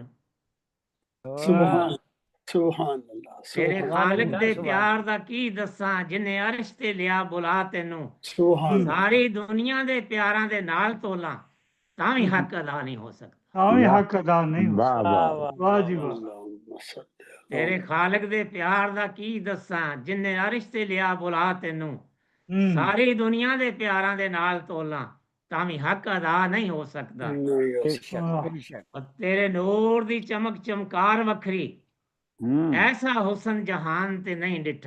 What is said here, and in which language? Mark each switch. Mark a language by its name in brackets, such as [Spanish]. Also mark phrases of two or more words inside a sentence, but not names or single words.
[Arabic] سبحان سبحان الله. [Punjabi] ਤੇਰੇ ਖ਼ਾਲਕ ਦੇ ਪਿਆਰ ਦਾ ਕੀ ਦੱਸਾਂ ਜਿਨ੍ਹੇ ਅਰਸ਼ ਤੇ ਲਿਆ ਬੁਲਾ ਤੈਨੂੰ। सुभान ਸਾਰੀ ਦੁਨੀਆ ਦੇ ਪਿਆਰਾਂ ਦੇ ਨਾਲ ਤੋਲਾ ਤਾਵੀ ਹੱਕ ਅਦਾ ਨਹੀਂ ਹੋ ਸਕਦਾ। ਤਾਵੀ ਹੱਕ ਅਦਾ ਨਹੀਂ ਹੋ वाह सकता। वाह ਵਾਹ ਜੀ ਵਾਹ। [Arabic] اللهم صل على. [Punjabi] ਤੇਰੇ ਖ਼ਾਲਕ ਦੇ ਪਿਆਰ ਦਾ ਕੀ ਦੱਸਾਂ ਜਿਨ੍ਹੇ ਅਰਸ਼ ਤੇ ਲਿਆ ਬੁਲਾ ਤੈਨੂੰ। ਸਾਰੀ ਦੁਨੀਆ ਦੇ ਪਿਆਰਾਂ ਦੇ ਨਾਲ ਤੋਲਾ ਤਾਵੀ ਹੱਕ ਅਦਾ ਨਹੀਂ ਹੋ ਸਕਦਾ। ਔਰ ਤੇਰੇ ਨੂਰ ਦੀ ਚਮਕ ਚਮਕਾਰ ਵੱਖਰੀ ਐਸਾ ਹੁਸਨ ਜਹਾਨ ਤੇ ਨਹੀਂ ਡਿੱਠਾ।